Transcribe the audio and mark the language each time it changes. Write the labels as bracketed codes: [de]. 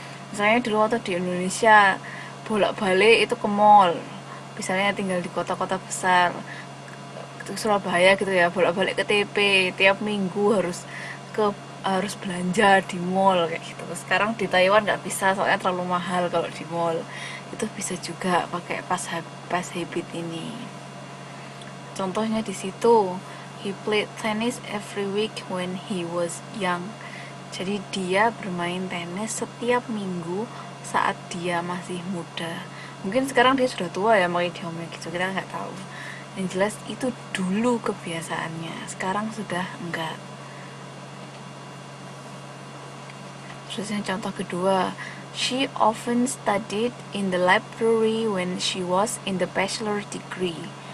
[id] Misalnya dulu waktu di Indonesia bolak-balik itu ke mall, misalnya tinggal di kota-kota besar, Surabaya gitu ya, bolak-balik ke TP tiap minggu harus belanja di mall kayak gitu. Sekarang di Taiwan nggak bisa, soalnya terlalu mahal kalau di mall. Itu bisa juga pakai pas habit ini. Contohnya di situ, [en] he played tennis every week when he was young. [id] Jadi dia bermain tenis setiap minggu saat dia masih muda. Mungkin sekarang dia sudah tua ya, makanya dia ngomong gitu, kita nggak tahu. Yang jelas itu dulu kebiasaannya, sekarang sudah enggak. Terus yang contoh kedua, [en] she often studied in the library when she was in the bachelor degree.